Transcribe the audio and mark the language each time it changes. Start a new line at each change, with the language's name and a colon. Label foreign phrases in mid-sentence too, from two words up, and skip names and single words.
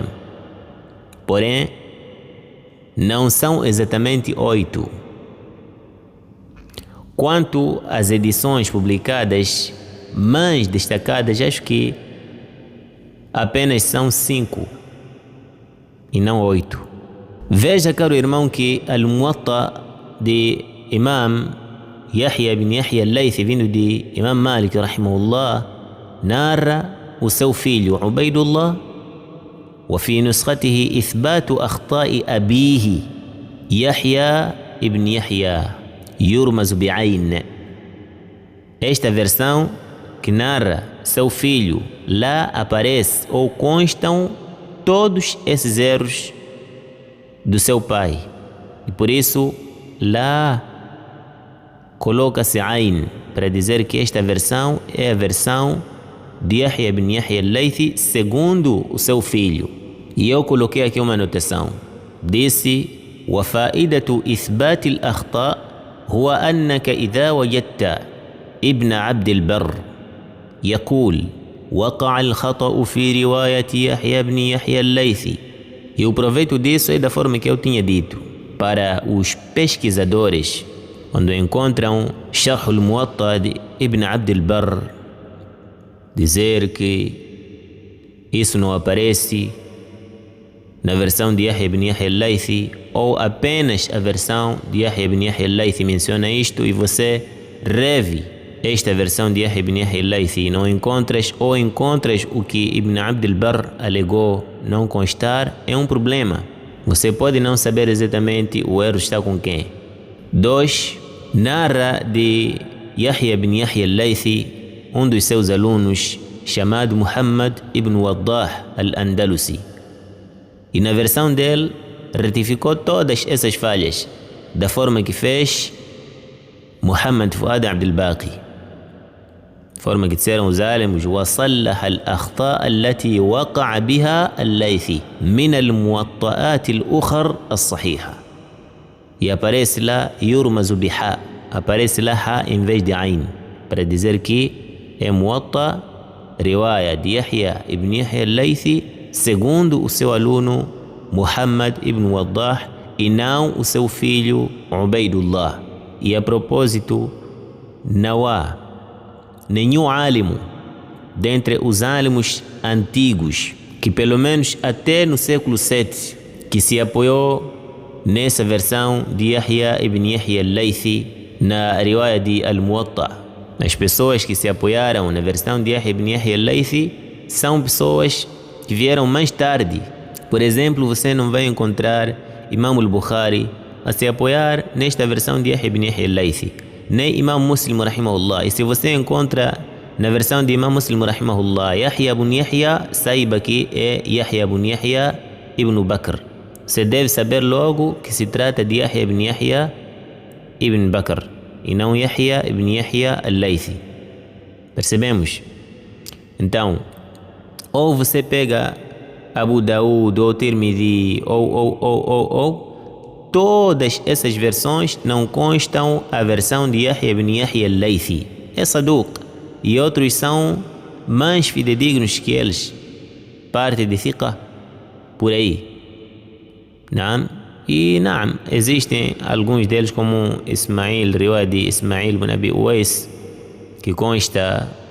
Portuguese: Porém, não são exatamente 8. Quanto às edições publicadas mais destacadas, acho que apenas são 5 e não 8. Veja, caro irmão, que Al-Muwatta de Imam Yahya ibn Yahya al-Laythi, vindo de Imam Malik rahimahullah, narra o seu filho Ubaidullah,
Arabic: وفي نسخته إثبات أخطاء أبيه يحيى ابن يحيى يرمز بعين.
Portuguese: Esta versão, que narra seu filho, lá aparece ou constam todos esses erros do seu pai. E por isso, lá coloca-se Ain, para dizer que esta versão é a versão de Yahya ibn Yahya al-Laythi segundo o seu filho. E eu coloquei aqui uma anotação. Disse:
Arabic: وفائدة إثبات الأخطاء هو أنك إذا وجدت ابن عبد البر يقول وقع الخطأ في رواية يحيى بن يحيى الليثي.
Portuguese: E o proveito disso é da forma que eu tinha dito. Para os pesquisadores, quando encontram Sharh al-Muwatta de Ibn Abd al-Barr, dizer que isso não aparece na versão de Yahya ibn Yahya al-Laythi, ou apenas a versão de Yahya ibn Yahya al-Laythi menciona isto, e você reve esta versão de Yahya ibn Yahya al-Laythi e não encontras, ou encontras o que Ibn Abd al-Barr alegou não constar, é um problema. Você pode não saber exatamente o erro está com quem. 2. Narra de Yahya ibn Yahya al-Laythi um dos seus alunos chamado Muhammad ibn Waddah al-Andalusi. E na versão dele retificou todas essas falhas da forma que fez Muhammad Fuad Abdul Baqi. Forma que disseram os álemos:
Arabic: وصلح الأخطاء التي وقع بها الليثي من الموطئات الأخر الصحيحة.
Portuguese: E aparece lá
Arabic: يرمز بحاء,
Portuguese: aparece lá ha em vez de ain, para dizer que é Muwatta, riwaya de Yahya ibn Yahya al-Laythi segundo o seu aluno Muhammad ibn Waddah e não o seu filho Ubaidullah. E a propósito, não há nenhum álimo dentre os álamos antigos que pelo menos até no século VII que se apoiou nessa versão de Yahya ibn Yahya al-Laythi na riwaya de Al-Muwatta. As pessoas que se apoiaram na versão de Yahya ibn Yahya al-Laythi são pessoas que vieram mais tarde. Por exemplo, você não vai encontrar Imam al-Bukhari a se apoiar nesta versão de Yahya ibn Yahya al-Laythi, nem Imam Muslim rahimahullah. E se você encontra na versão de Imam Muslim rahimahullah Yahya ibn Yahya, saiba que é Yahya ibn Yahya ibn Bakr. Você deve saber logo que se trata de Yahya ibn Yahya ibn Bakr e não Yahya ibn Yahya al-Laythi. Percebemos? Então, ou você pega Abu Daud ou Tirmidhi ou todas essas versões não constam a versão de Yahya ibn Yahya al-Laythi. É Saduq. E outros são mais fidedignos que eles. Parte de Thiqa. Por aí. Naam. E naam, existem alguns deles como Ismail, riwaya de Ismail ibn Abi Uwais, que consta